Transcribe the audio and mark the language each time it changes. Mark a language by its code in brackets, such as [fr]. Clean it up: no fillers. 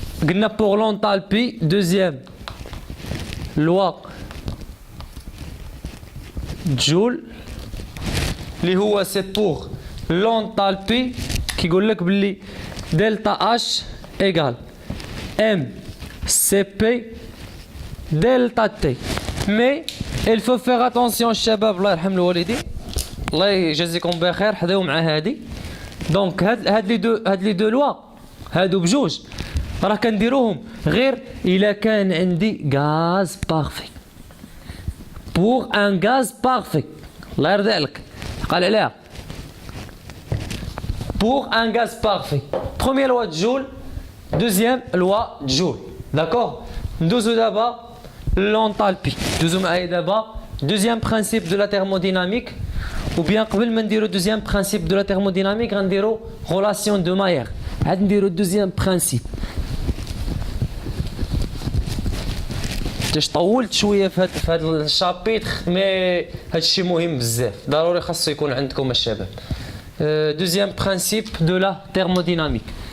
[ar] قلنا [fr] pour l'enthalpie, deuxième loi Joule [ar] اللي هو [fr] c'est pour l'enthalpie [ar] كيقول لك باللي [fr] delta H égale MCP delta T. Mais il faut faire attention [ar] الشباب الله يرحم الوالدين الله يجازيكم بخير حذاو مع هادي. دونك هاد لي دو لوا هادو بجوج راه كنديروهم غير الا كان عندي غاز بارفي. بور ان غاز بارفي الله يرضي عليك قال عليها [fr] pour un gaz parfait. Première loi de Joule, deuxième loi de Joule. D'accord? Nous d'abord l'enthalpie. Deuxième principe de la thermodynamique. Ou bien, [ar] قبل ما نديرو [fr] deuxième principe de la thermodynamique, [ar] غنديرو [fr] relation de Mayer. [ar] عاد نديرو [fr] deuxième principe. [ar] طولت شويه في هذا الشابيتر مي هذا الشيء مهم بزاف ضروري خاصو يكون عندكم الشباب. [fr] Deuxième principe de la thermodynamique.